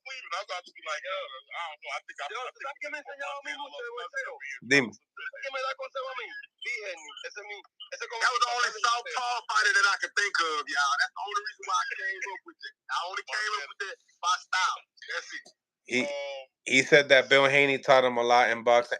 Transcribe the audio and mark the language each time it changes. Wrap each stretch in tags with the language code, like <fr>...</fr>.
<en>I'm about to be like, I don't know. I think I'm.</en> <es>¿Sabes qué me enseñaba a mí mucho de boxeo? Dime. ¿Qué me da consejo a mí?</es> <en>That was the only southpaw fighter that I could think of, y'all. That's the only reason why I came up with it. I only came up with that by style. That's it. He said that Bill Haney taught him a lot in boxing.</en>